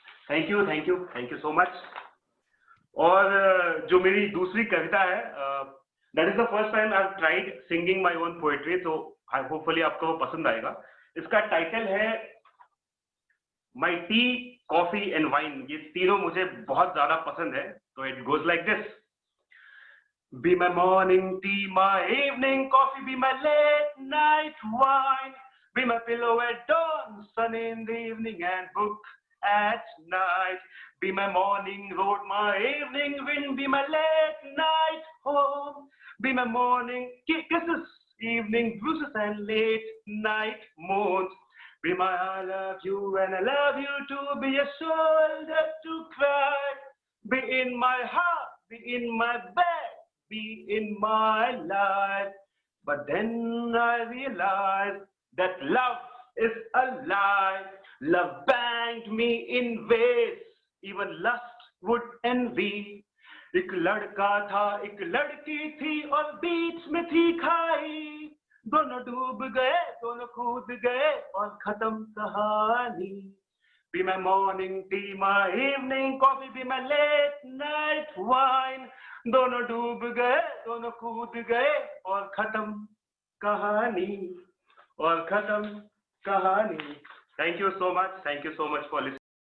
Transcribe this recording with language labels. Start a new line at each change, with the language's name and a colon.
English: Thank you so much.
Hindi: और जो मेरी दूसरी कविता है,
English: that is the first time I have tried singing my own poetry,
Hindi: तो होपफुली आपको वो पसंद आएगा। इसका टाइटल है my T, coffee and wine. ये तीनों मुझे बहुत ज्यादा पसंद है, तो
English: It goes like this. Be my morning tea, my evening coffee, be my late night wine, be my pillow at dawn, sun in the evening and book at night. Be my morning road, my evening wind, be my late night home, be my morning kisses, evening bruises and late night moans. Be my I love you and I love you too, be a shoulder to cry, be in my heart, be in my bed, be in my life. But then I realized that love is a lie. Love banged me in ways even lust would envy.
Hindi: एक लड़का था, एक लड़की थी और बीच में थी खाई। दोनों डूब गए, दोनों कूद गए और खत्म कहानी।
English: Be my morning tea, my evening coffee, be my late night wine.
Hindi: दोनों डूब गए, दोनों कूद गए और खत्म कहानी, और खत्म कहानी।
English: Thank you so much for listening.